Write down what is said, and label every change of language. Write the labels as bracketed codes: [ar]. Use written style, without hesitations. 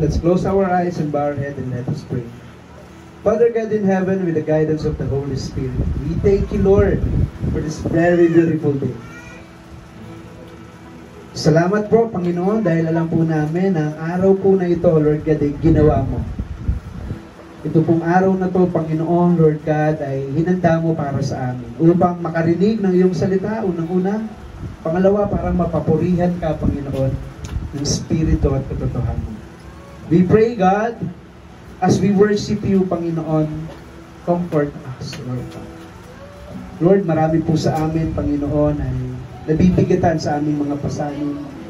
[en] Let's close our eyes and bow our head and let us pray. Father God in heaven, with the guidance of the Holy Spirit, we thank you, Lord, for this very beautiful day. [tl] Salamat po, Panginoon, dahil alam po namin na ang araw po na ito, Lord God, ay ginawa mo. Ito pong araw na to, Panginoon, Lord God, ay hinanda mo para sa amin upang makarinig ng iyong salita, unang-una. Pangalawa, para mapapurihan ka, Panginoon, ng Espiritu at katotohanan. [en] We pray, God, as we worship you, Panginoon, comfort us, Lord God. [tl] Lord, marami po sa amin, Panginoon, ay nabibigatan sa aming mga pasanin.